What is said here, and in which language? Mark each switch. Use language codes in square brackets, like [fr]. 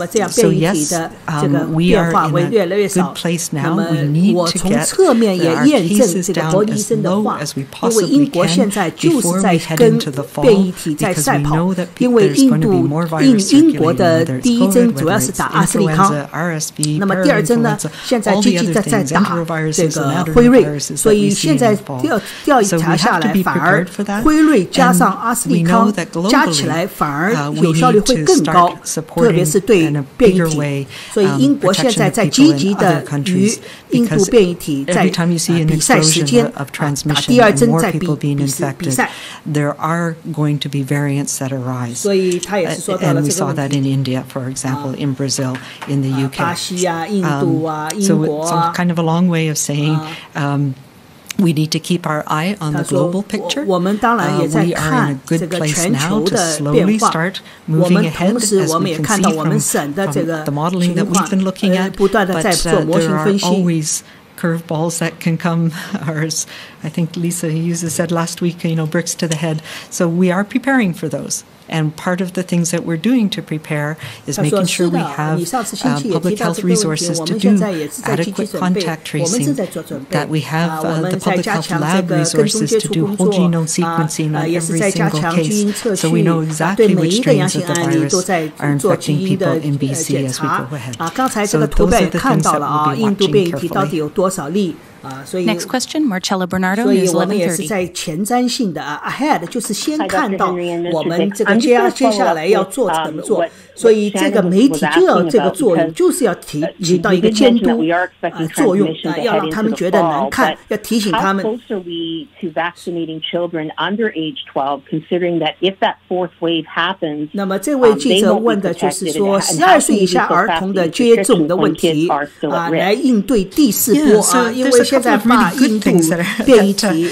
[en] So yes, we are in a good place now. We need to get our cases down as low as we possibly can before we head into the fall, because we know that there's going to be more virus circulating, whether it's COVID, whether it's influenza, RSV, parainfluenza, [zh] 现在积极在打这个辉瑞，所以现在调一查下来，反而辉瑞加上阿斯利康加起来反而有效率会更高，特别是对变异体。所以英国现在在积极的与印度变异体在比赛时间，打第二针在比赛。 [en] There are going to be variants that arise. [zh] 所以他也是说到了这个问题。 [en] And we saw that in India, for example, in Brazil, in the UK. [zh] 巴西啊，印度啊。 [en] So it's kind of a long way of saying we need to keep our eye on the global picture. We are in a good place now to slowly start moving ahead, as we can see from the modeling that we've been looking at. But there are always curveballs that can come, or as I think Lisa Hughes said last week, bricks to the head. So we are preparing for those. And part of the things that we're doing to prepare is making sure we have public health resources to do adequate contact tracing, that we have the public health lab resources to do whole genome sequencing on every single case, so we know exactly which strains of the virus are infecting people in BC as we go ahead. So those are the things that we'll be watching carefully. Next question, Marcella Bernardo, [zh] 所以我们也是在前瞻性的ahead， 就是先看到我们这个接下来要做怎么做，所以这个媒体就要这个作用，就是要起到一个监督作用，要让他们觉得难看，要提醒他们。 [en] How close are we to vaccinating children under age 12, considering that if that fourth wave happens, [zh] 那么这位记者问的就是说，12岁以下儿童的接种的问题来应对第四波因为现在怕印度变异体。